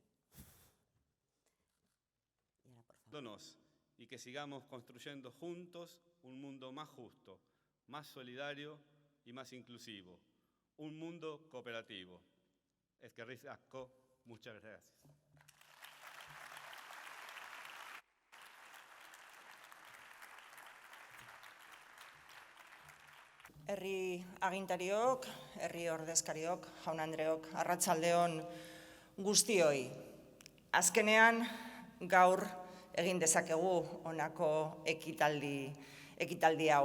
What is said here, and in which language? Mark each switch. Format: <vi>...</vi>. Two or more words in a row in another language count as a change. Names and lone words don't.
<es>Y ahora, por favor. Y que sigamos construyendo juntos un mundo más justo, más solidario y más inclusivo. Un mundo cooperativo.</es> <eu>Eskerrik asko,</eu> <es>muchas gracias.</es> <eu>Herri agintariok, herri ordezkariok, jaun-andreok, arratsaldeon guztioi. Azkenean gaur egin dezakegu honako ekitaldi hau.</eu>